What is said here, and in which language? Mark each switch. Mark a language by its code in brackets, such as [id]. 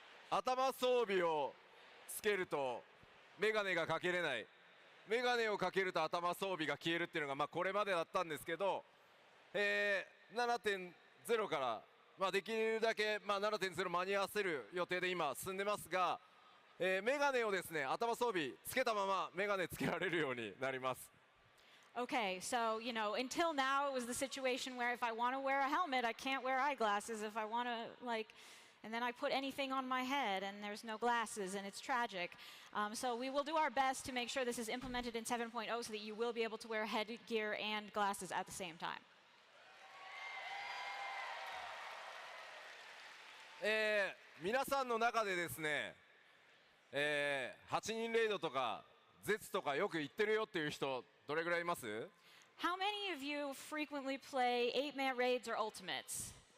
[ja] 頭装備をつけるとメガネがかけれない、メガネをかけると頭装備が消えるっていうのがこれまでだったんですけど、7.0 からできるだけ7.0 間に合わせる予定で今進んでますが、メガネをですね頭装備つけたままメガネつけられるようになります。 [en] Okay, so, until now it was the situation where if I want to wear a helmet, I can't wear eyeglasses. If I want to, and then I put anything on my head and there's no glasses and it's tragic. So we will do our best to make sure this is implemented in 7.0 so that you will be able to wear headgear and glasses at the same time. [ja] 皆さんの中でですね、8人レイドとかゼツとかよく行ってるよっていう人どれぐらいいます？ [en] How many of you frequently play 8-man raids or ultimates?